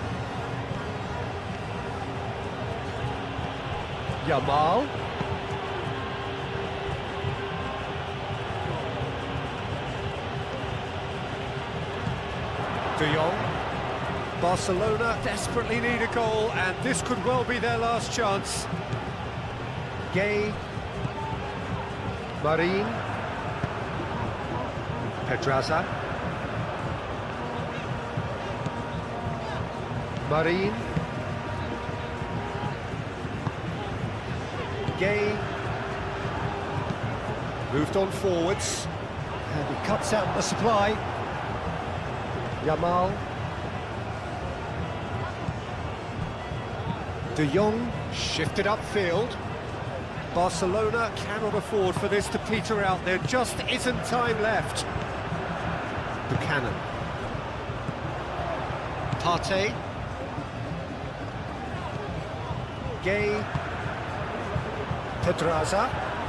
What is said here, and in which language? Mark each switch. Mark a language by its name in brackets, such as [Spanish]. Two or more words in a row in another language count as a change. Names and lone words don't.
[English] Yamal. De Jong. Barcelona desperately need a goal, and this could well be their last chance. Gay. Marin. Pedraza. Marin. Gay. Moved on forwards. And he cuts out the supply. Yamal. De Jong shifted upfield. Barcelona cannot afford for this to peter out. There just isn't time left. Buchanan. Partey. Gay. Pedraza.